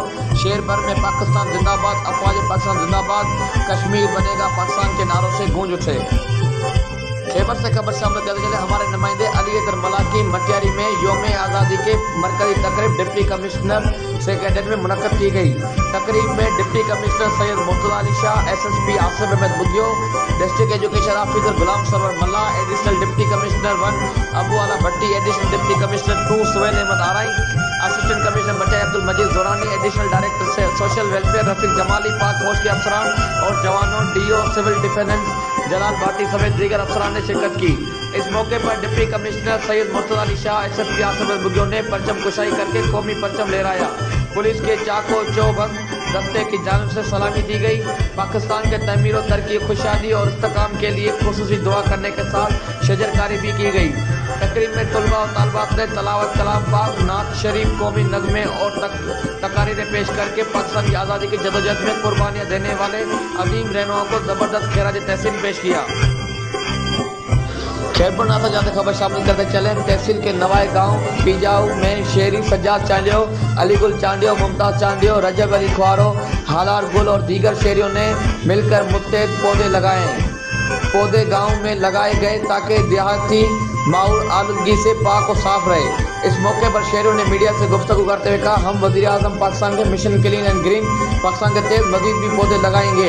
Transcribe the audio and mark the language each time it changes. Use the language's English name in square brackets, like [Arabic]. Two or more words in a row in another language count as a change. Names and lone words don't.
[Urdu] شہر بھر میں پاکستان زندہ باد، افواج پاکستان زندہ باد، کشمیر بنے گا پاکستان کے نعروں سے گونج اٹھے. خیبر سے خبر شامل کرتے چلے۔ ہمارے نمائندے علی حیدر ملاک کی مٹیاری میں یوم آزادی کے مرکزی تقریب [English] deputy commissioner secretariat [Urdu] میں منعقد کی گئی. تقریب میں [English] deputy commissioner [Urdu] सैयद मुर्तज़ा अली शाह, SSP आसिफ अहमद बुगियो, [English] district education officer [Urdu] गुलाम सरवर मल्ला, [English] additional deputy commissioner [Urdu] 1 अबू आला भट्टी, [English] additional deputy commissioner [Urdu] 2 सुहैल अहमद आराई, [English] assistant commissioner [Urdu] बटाई अब्दुल मजीद जोरानी, [English] additional director [Urdu] سے [English] social welfare [Urdu] रफीक जमाली, پاک فوج کے افسران اور جوانوں, DO [English] civil defence [Urdu] जलाल भाटी سمیت دیگر افسران نے شرکت کی. اس موقعے پر [English] deputy commissioner [Urdu] सैयद मुर्तज़ा अली शाह, SSP आसिफ अहमद बुगियो نے پرچم کشائی کرکے قومی پرچم لہرایا. پولیس کے چاق و چوبند دستے کی جانب سے سلامی دی گئی. پاکستان کے تعمیر اور ترقی، خوشحالی اور استحکام کے لیے خصوصی دعا کرنے کے ساتھ شجرکاری بھی کی گئی. تقریب میں طلبہ اور طالبات نے تلاوت کلام پاک، نعت شریف، قومی نغمے اور تقاریریں پیش کرکے پاکستان کی آزادی کی جدوجہد میں قربانیاں دینے والے عظیم رہنماؤں کو زبردست خراج تحسین پیش کیا. خیرپور ناتھا جاتے خبر شامل کرتے چلے. تحصیل کے نوائے گاؤں پیجاؤ میں شہری سجاد چانڈیو، علی گل چانڈیو، ممتاز چانڈیو، رجب علی خوارو، ہالار گل اور دیگر شہریوں نے مل کر متحد پودے لگائے. پودے گاؤں میں لگائے گئے تاکہ دیہاتی ماحول آلودگی سے پاک اور صاف رہے. اس موقعے پر شہریوں نے میڈیا سے گفتگو کرتے ہوئے کہا، ہم وزیر اعظم پاکستان کے [English] mission clean and green [Urdu] پاکستان کے تحت مزید بھی پودے لگائیں گے.